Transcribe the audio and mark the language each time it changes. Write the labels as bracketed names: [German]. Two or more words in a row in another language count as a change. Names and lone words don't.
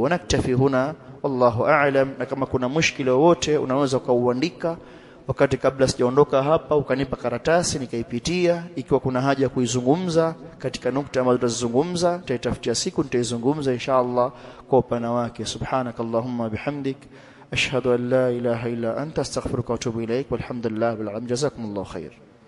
[Arabic] ونكتفي هنا، والله أعلم. [Swahili] Na kama kuna mushkila wote unaweza kuuandika wakati kabla sijaondoka hapa, ukanipa karatasi nikaipitia, ikiwa kuna haja ya kuizungumza katika nukta ambazo tutazungumza, tutaitafutia siku nitaizungumza inshallah kwa upana wake. [Arabic] سبحانك اللهم بحمدك أشهد أن لا إله إلا أنت أستغفرك وأتوب إليك والحمد لله بالعالمين. جزاكم الله خير.